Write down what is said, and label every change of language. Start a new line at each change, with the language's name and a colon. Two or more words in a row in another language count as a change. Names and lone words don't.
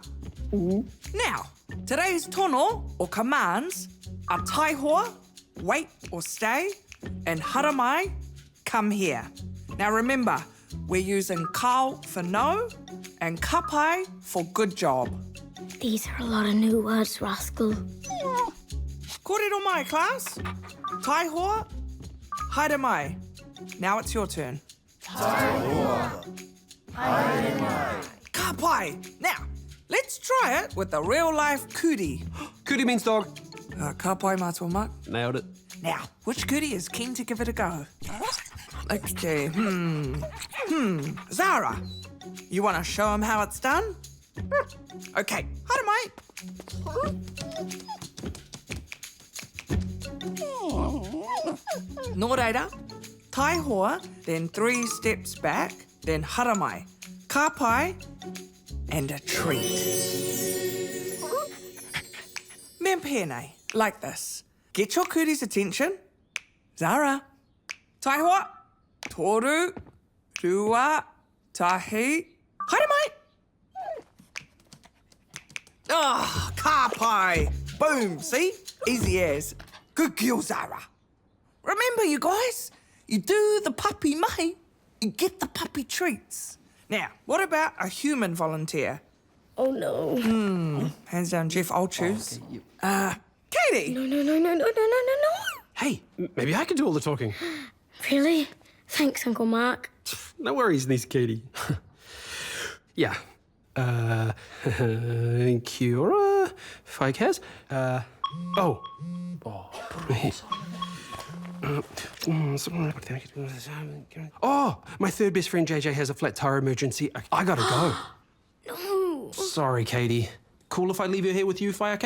English: Now, today's tono, or commands, are Taihoa, wait or stay, and haramai, come here. Now remember, we're using kao for no, and kapai for good job. These are a lot of new words, Rascal.
Māori: Kōrero mai, class. Taihoa, haere mai.
English: Now it's your turn.
Māori: Taihoa, haere mai.
English: Kapai. Now, let's try it with the real-life Kurī. Kurī means dog.
Māori: Kapai mātua mak.
English: Nailed it. Now, which Kurī is keen to give it a go? Okay, Zara, you want to show him how it's done?
Māori: Okay, haere mai. Nō reira, Taihoa,
English: then 3 steps back, then
Māori: haere mai, kapai,
English: and a treat.
Māori: Me pēnei,
English: like this. Get your Kurī's attention. Zara.
Māori: Taihoa, toru, rua, tahi, haere mai.
English: Ah, kapai. Boom, see? Easy as. Good girl, Zara. Remember, you guys, you do the puppy mai, you get the puppy treats. Now, what about a human volunteer? Oh, no. Hands down, Jeff, I'll choose. Katie. No. Hey, maybe I could do all the talking. Really? Thanks, Uncle Mark. No worries, niece Katie. Yeah.
Māori: Kia ora, whai kas.
English: Oh, my third best friend JJ has a flat tire emergency. I gotta go. No. Sorry, Katie. Cool if I leave her here with you, whai, okay?